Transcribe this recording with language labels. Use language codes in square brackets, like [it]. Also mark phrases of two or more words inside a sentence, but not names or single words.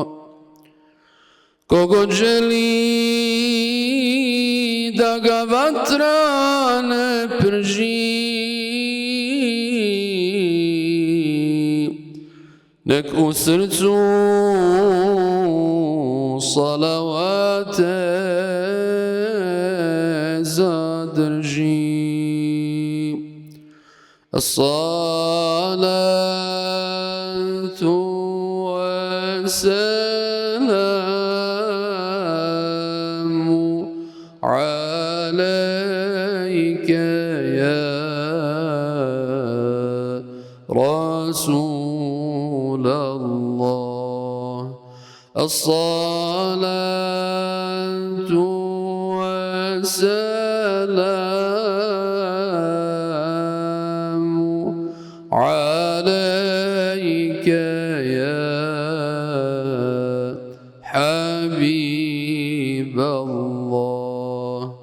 [bs] Kogod želi da ga vatra ne prži, nek u srcu salavate zadrži. [ar] الصلاة والسلام عليك يا رسول الله. الصلاة والسلام عليك يا حبيب الله.